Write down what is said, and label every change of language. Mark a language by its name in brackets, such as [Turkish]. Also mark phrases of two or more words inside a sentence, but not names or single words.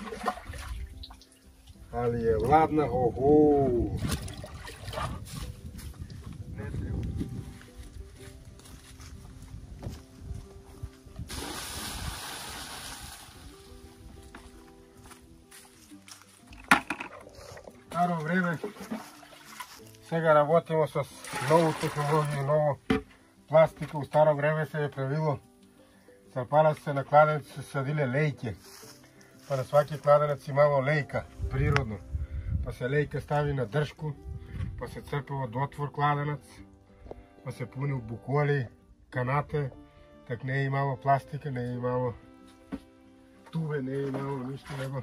[Serbian] Ali je ladna, oho! Ne treba. Staro vreme, сега работимо с нову технологiju, novu plastiku. U staro vreme se je pravilo, crpala se na kladenac, su sadile lejke. Pa na svaki kladenac imalo lejka, prirodno. Pa se lejka stavi na dršku, pa se crpe od otvor kladenac, pa se puni u bukoli, kanate, tak ne je imalo plastike, ne je imalo tube, ne je imalo ništa nego.